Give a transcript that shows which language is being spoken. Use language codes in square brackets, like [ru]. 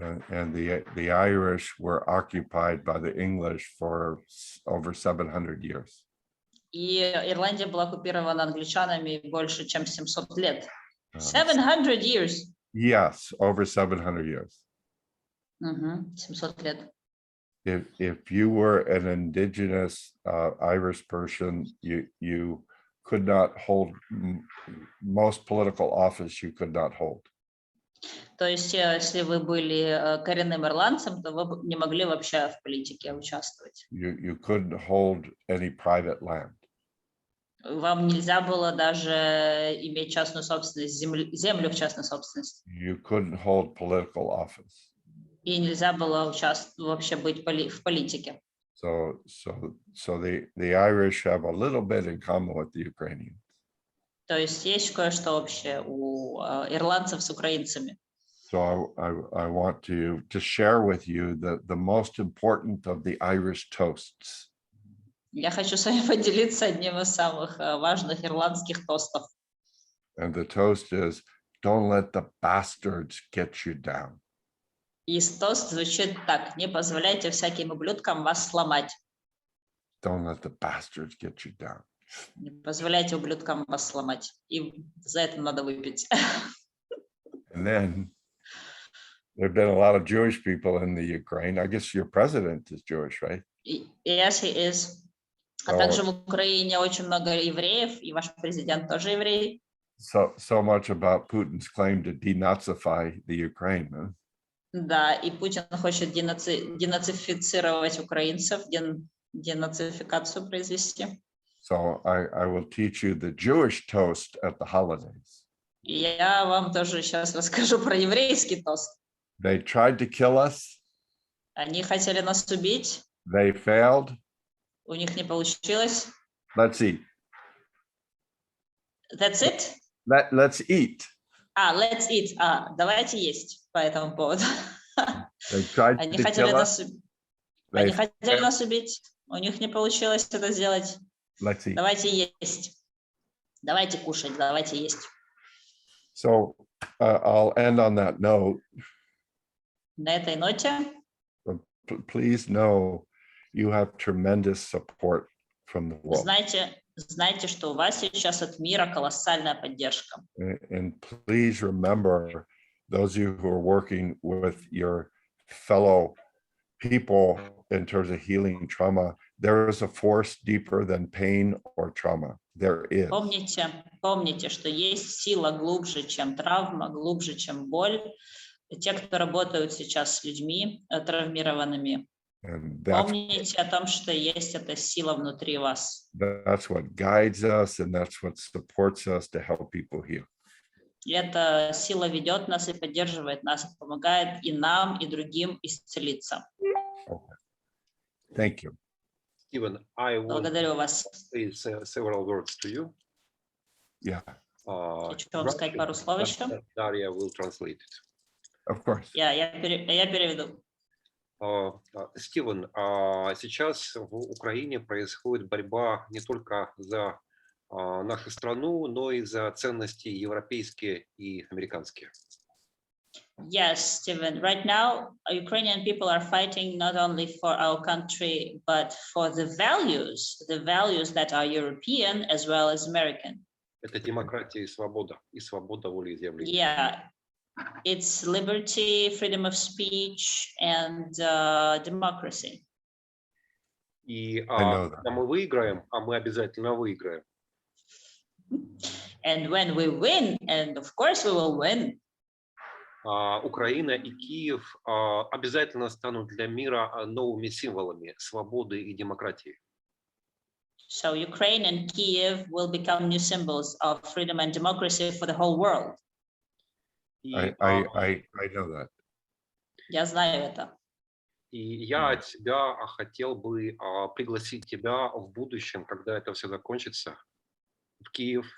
[en] And the Irish were occupied by the English for over 700 years. [ru] И Ирландия была оккупирована англичанами больше, чем 700 лет. [en] 700 years. Yes, over 700 years. [ru] 700 лет. [en] If you were an indigenous Irish person, you could not hold most political office. You could not hold. [ru] То есть, если вы были коренным ирландцем, то вы не могли вообще в политике участвовать. [en] You couldn't hold any private land. [ru] Вам нельзя было даже иметь частную собственность, землю в частной собственности. [en] You couldn't hold political office. [ru] И нельзя было вообще быть в политике. [en] So the Irish have a little bit in common with the Ukrainians. [ru] То есть кое-что общее у ирландцев с украинцами. [en] So I want to share with you the most important of the Irish toasts. [ru] Я хочу с вами поделиться одним из самых важных ирландских тостов. [en] And the toast is, don't let the bastards get you down. [ru] И тост звучит так: не позволяйте всяким ублюдкам вас сломать. [en] Don't let the bastards get you down. [ru] Не позволяйте ублюдкам вас сломать. И за это надо выпить. [en] And then there have been a lot of Jewish people in the Ukraine. I guess your president is Jewish, right? Yes, he is. [ru] А также в Украине очень много евреев, и ваш президент тоже еврей. [en] So much about Putin's claim to denazify the Ukraine. Huh? [ru] Да, и Путин хочет денацифицировать украинцев, денацификацию произвести. [en] So I will teach you the Jewish toast at the holidays. [ru] И я вам тоже сейчас расскажу про еврейский тост. [en] They tried to kill us. [ru] Они хотели нас убить. [en] They failed. [ru] У них не получилось. [en] Let's eat. That's it? Let's eat. Let's eat. [ru] Давайте есть по этому поводу. Они хотели нас убить. У них не получилось это сделать. Давайте есть. Давайте кушать, давайте есть. [en] So I'll end on that note. [ru] На этой ноте. [en] Please know you have tremendous support from the world. [ru] Знайте, что у вас сейчас от мира колоссальная поддержка. [en] And please remember, those of you who are working with your fellow people in terms of healing trauma, there is a force deeper than pain or trauma. There is. [ru] Помните, что есть сила глубже, чем травма, глубже, чем боль. Те, кто работают сейчас с людьми травмированными, помните о том, что есть эта сила внутри вас. [en] That's what guides us, and that's what supports us to help people heal. [ru] И эта сила ведет нас и поддерживает нас, и помогает и нам, и другим исцелиться. [en] Okay. Thank you. Стивен, I will [ru] Благодарю вас. [en] say several words to you. Yeah. [ru] Хочу вам сказать пару слов еще. [en] Daria will translate it. Of course. [ru] Я переведу. Стивен, сейчас в Украине происходит борьба не только за нашу страну, но и за ценности европейские и американские. [en] Yes, Stephen. Right now, Ukrainian people are fighting not only for our country, but for the values that are European as well as American. [ru] Это демократия и свобода волеизъявления. [en] Yeah, it's liberty, freedom of speech, and democracy. [ru] И когда мы выиграем, а мы обязательно выиграем. [en] And when we win, and of course we will win. [ru] Украина и Киев обязательно станут для мира новыми символами свободы и демократии. [en] So Ukraine and Kiev will become new symbols of freedom and democracy for the whole world. I know that. [ru] Я знаю это. И я от тебя хотел бы пригласить тебя в будущем, когда это все закончится, в Киев.